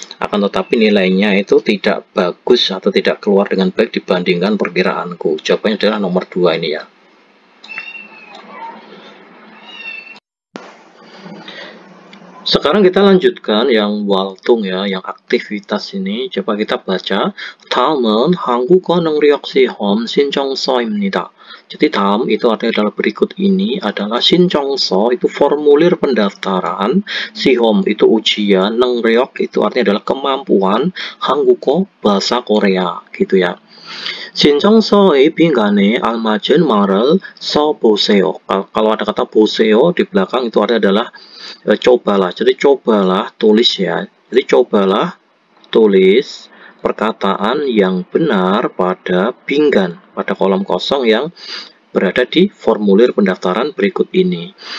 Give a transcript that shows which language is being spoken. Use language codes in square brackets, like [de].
[id] Akan tetapi nilainya itu tidak bagus atau tidak keluar dengan baik dibandingkan perkiraanku. Jawabannya adalah nomor 2 ini ya. Sekarang kita lanjutkan yang waltung ya, yang aktivitas ini. Coba kita baca. [ko] 다음은 한국어 능력 시험 신청서입니다. [id] Jadi 다음 itu artinya adalah berikut ini adalah 신청서 itu formulir pendaftaran, 시험 itu ujian, 능력 itu artinya adalah kemampuan, 한국어 bahasa Korea gitu ya. [ko] 신청서의 빈칸에 알맞은 말을 써보세요. [id] Kalau ada kata 보세요 di belakang itu artinya adalah cobalah. Jadi cobalah tulis ya. Jadi cobalah tulis perkataan yang benar pada pinggan, pada kolom kosong yang berada di formulir pendaftaran berikut ini.